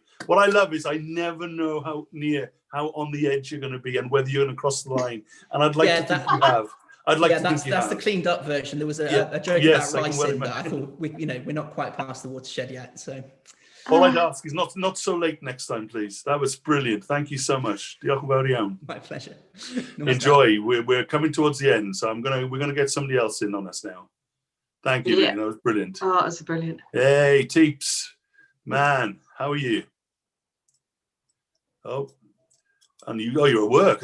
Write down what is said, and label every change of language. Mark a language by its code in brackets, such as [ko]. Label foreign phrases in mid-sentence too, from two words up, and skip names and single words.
[en] What I love is I never know how on the edge you're going to be and whether you're going to cross the line. And I'd like to think you have. I'd like to think you that's have. the cleaned up version. There was a joke about ricin that I thought we're not quite past the watershed yet. So all I'd ask is not so late next time, please. That was brilliant. Thank you so much. [cy] Diolch yn fawr iawn. [en] My pleasure. Enjoy. We're coming towards the end, so we're gonna get somebody else in on us now. Thank you. Yeah. That was brilliant. Oh, that was brilliant. Hey, Teeps, man, how are you? Oh, and you're at work.